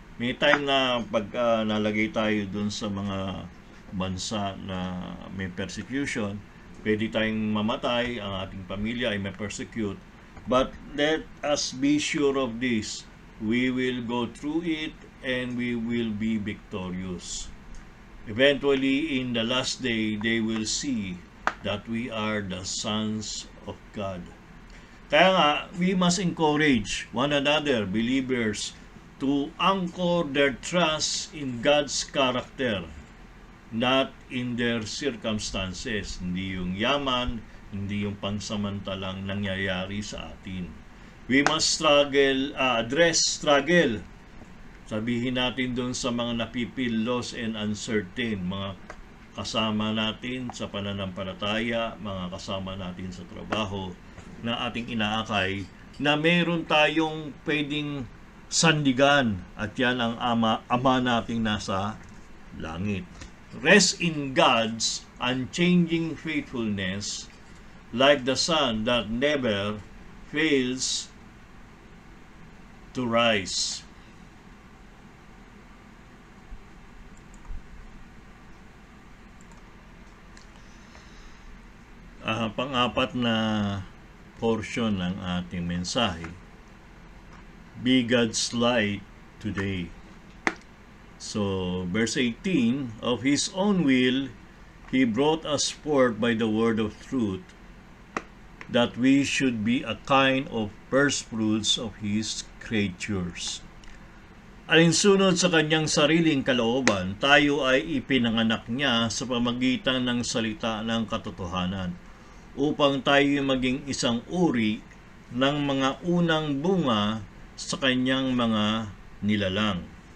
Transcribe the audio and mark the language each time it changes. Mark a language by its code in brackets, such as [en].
[tl] May time na pag nalagay tayo dun sa mga bansa na may persecution, pwede tayong mamatay, ang ating pamilya ay may persecute. [en] But let us be sure of this. We will go through it and we will be victorious. Eventually, in the last day, they will see that we are the sons of God. [tl] Kaya nga, [en] we must encourage one another, believers, to anchor their trust in God's character, not in their circumstances. [tl] Hindi yung yaman, hindi yung pansamantalang nangyayari sa atin. [en] We must address struggle. [tl] Sabihin natin doon sa mga napipil, [en] lost and uncertain, [tl] mga kasama natin sa pananampalataya, mga kasama natin sa trabaho, na ating inaakay, na meron tayong pwedeng sandigan, at yan ang ama nating nasa langit. [en] Rest in God's unchanging faithfulness, like the sun that never fails to rise. [tl] Pang-apat na portion ng ating mensahe, [en] be God's light today. So, verse 18, of His own will, He brought us forth by the word of truth, that we should be a kind of first fruits of His creatures. [tl] Alinsunod sa kanyang sariling kalooban, tayo ay ipinanganak niya sa pamagitan ng salita ng katotohanan, upang tayo maging isang uri ng mga unang bunga sa kanyang mga nilalang.